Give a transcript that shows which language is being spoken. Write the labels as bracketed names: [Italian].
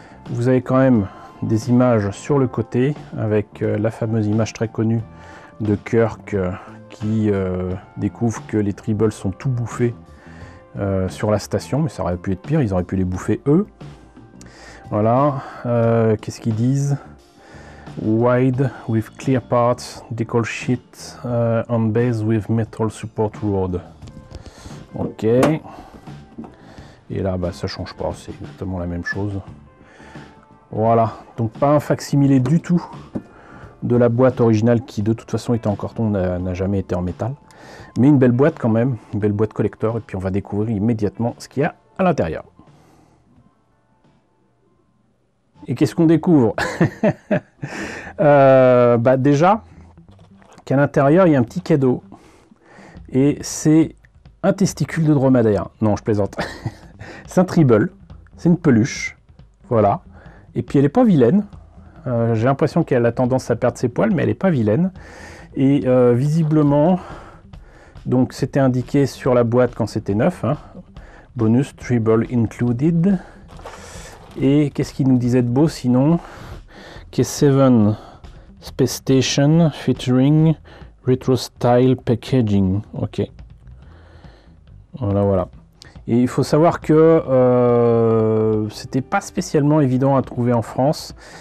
[French] Vous avez quand même des images sur le côté avec la fameuse image très connue de Kirk qui découvre que les Tribbles sont tout bouffés sur la station, mais ça aurait pu être pire, ils auraient pu les bouffer eux. Voilà, qu'est-ce qu'ils disent? [English] Wide with clear parts, decal sheet on base with metal support rod. [French] Ok. Et là, ça change pas, c'est exactement la même chose. Voilà, donc pas un facsimilé du tout de la boîte originale qui de toute façon était en carton, n'a jamais été en métal. Mais une belle boîte quand même, une belle boîte collector, et puis on va découvrir immédiatement ce qu'il y a à l'intérieur. Et qu'est-ce qu'on découvre? Déjà, qu'à l'intérieur, il y a un petit cadeau. Et c'est un testicule de dromadaire. Non, je plaisante. C'est un Tribble, c'est une peluche, voilà. Et puis elle n'est pas vilaine, j'ai l'impression qu'elle a tendance à perdre ses poils, mais elle n'est pas vilaine. Et visiblement, donc c'était indiqué sur la boîte quand c'était neuf, hein. [English] Bonus Tribble included. [French] Et qu'est-ce qu'il nous disait de beau sinon? [English] K7 Space Station featuring retro style packaging. Ok. [French] Voilà. Et il faut savoir que c'était pas spécialement évident à trouver en France.